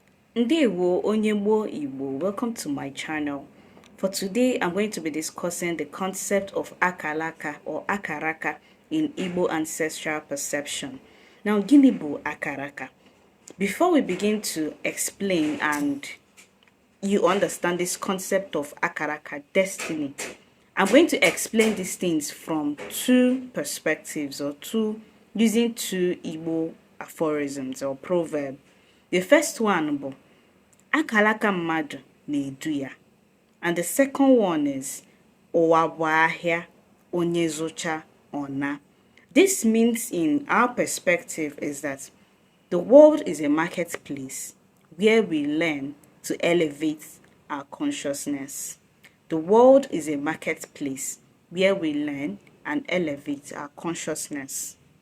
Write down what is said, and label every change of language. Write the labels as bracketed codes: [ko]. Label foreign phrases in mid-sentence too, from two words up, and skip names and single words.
[ig] Ndewo Onyembo Igbo, [en] welcome to my channel. For today, I'm going to be discussing the concept of Akaraka or Akaraka in Igbo ancestral perception. Now, [ig] gịnị bụ Akaraka? [en] Before we begin to explain and you understand this concept of Akaraka, destiny, I'm going to explain these things from two perspectives or using two Igbo aphorisms or proverbs. The first one [ig] bụ Akaraka mmadụ na-edu ya. [en] And the second one is [ig] ụwa bụ ahịa onye zụcha ọna. [en] This means in our perspective is that the world is a marketplace where we learn to elevate our consciousness. The world is a marketplace where we learn and elevate our consciousness.